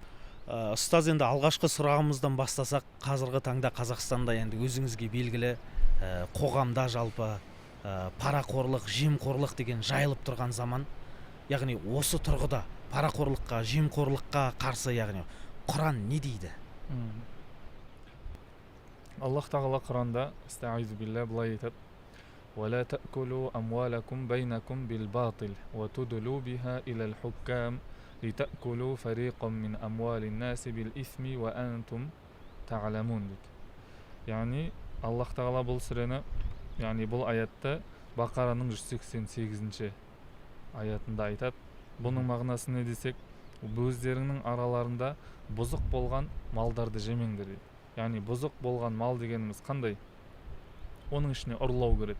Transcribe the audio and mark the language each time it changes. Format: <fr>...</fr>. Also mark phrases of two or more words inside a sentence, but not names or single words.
<kk>Ұстаз, енді алғашқы сұрағымыздан бастасақ, қазіргі таңда Қазақстанда енді өзіңізге белгілі қоғамда жалпы парақорлық, жемқорлық деген жайылып тұрған заман. Яғни осы тұрғыда парақорлыққа, жемқорлыққа қарсы, яғни Құран не дейді? Аллах тағала Құранда</kk> <ar>استعيذ بالله</ar> <kk>былай айтады:</kk> <ar>ولا تأكلوا أموالكم بينكم بالباطل وتدلوا بها إلى الحكام لتأكلوا فريقا من أموال الناس بالإثم وأنتم تعلمون дейді.</ar> <kk>Яғни Аллах тағала бұл сүрені, яғни бұл аятты Бақараның 188-ші аятында айтады. Бұның мағынасы не десек, өздеріңнің араларында бұзық болған малдарды жемеңдер дейді. Яғни бұзық болған мал дегеніміз қандай? Оның ішіне ұрлау кіреді.</kk>